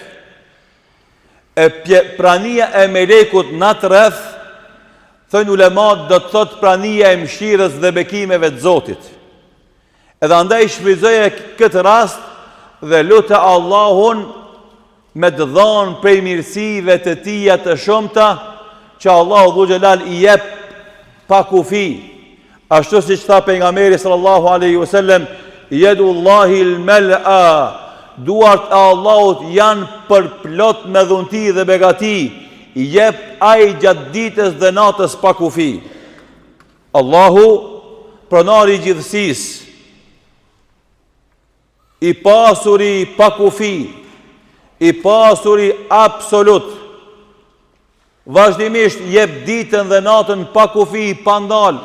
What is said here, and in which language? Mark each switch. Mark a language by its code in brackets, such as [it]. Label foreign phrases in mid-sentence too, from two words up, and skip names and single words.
[sq] E prania e melekut në atë rreth, thënë ulemat, do të thot prania e mëshirës dhe bekimeve të Zotit. Edhe andaj shfrytëzoje këtë rast dhe lutë Allahun me të dhënë prej mirësive të tija të shumta që Allahu [ar] ذو الجلال [sq] i jep pa kufi. Ashtu si që tha pejgamberi [ar] صلى الله عليه وسلم, يد الله ملأى, [sq] duart e Allahut janë përplot me dhunti dhe begati, i jep ai gjatë ditës dhe natës pa kufi. Allahu, pronari i gjithësisë, i pasuri pa kufi, i pasuri absolut, vazhdimisht jep ditën dhe natën pa kufi, pa ndalë.